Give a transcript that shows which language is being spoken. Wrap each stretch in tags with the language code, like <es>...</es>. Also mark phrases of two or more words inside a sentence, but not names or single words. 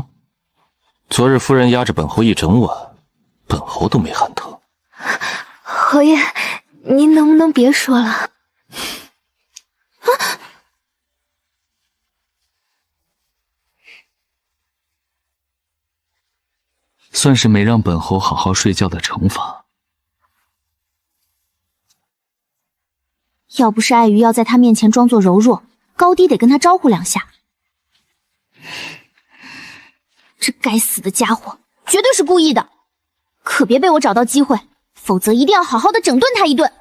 <zh>昨日夫人壓着本侯一整晚，本侯都沒喊疼。侯爺，您能不能別說了？算是沒讓本侯好好睡覺的懲罰。要不是礙於要在他面前裝作柔弱，高低得跟他招呼兩下。這該死的家伙，絕對是故意的，可別被我找到機會，否則一定要好好的整頓他一頓。</zh>